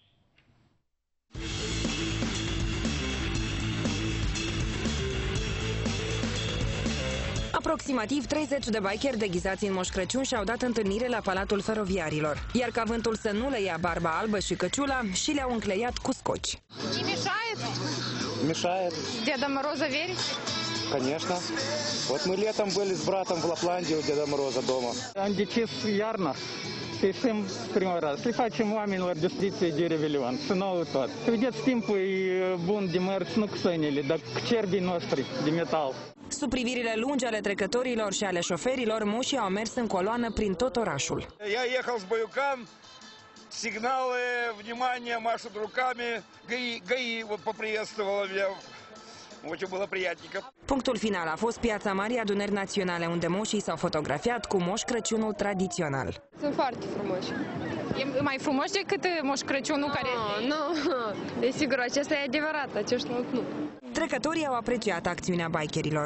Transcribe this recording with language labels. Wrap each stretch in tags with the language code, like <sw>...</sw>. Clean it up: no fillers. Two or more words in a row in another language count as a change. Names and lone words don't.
<ro>Aproximativ 30 de bikeri deghizați în Moș Crăciun și-au dat întâlnire la Palatul Feroviarilor. Iar ca vântul să nu le ia barba albă și căciula, și le-au încleiat cu scoci.</ro> <ru>Не мешает? Мешает. Деда Мороза верите? Конечно. Вот мы летом были с братом в Лапландии у Деда Мороза дома.</ru> <ro>Am decis iarna să ieșim prima oară, să-i facem oamenilor dispoziție de Revelion, să nouă tot. Vedeți, timpul e bun de mers, nu cu sănile, dar cu cerbii noștri de metal. Sub privirile lungi ale trecătorilor și ale șoferilor, moșii au mers în coloană prin tot orașul.</ro> <ru>Я ехал с Баюкан, сигналы, внимание, машут руками, ГАИ вот поприветствовала меня. Очень было приятненько.</ru> <ro>Punctul final a fost Piața Marii Adunări Naționale, unde moșii s-au fotografiat cu Moș Crăciunul tradițional. Sunt foarte frumoși. E mai frumos decât Moș Crăciunul care... Nu, desigur, acesta e adevărat, acești nu. Trecătorii au apreciat acțiunea bikerilor.</ro>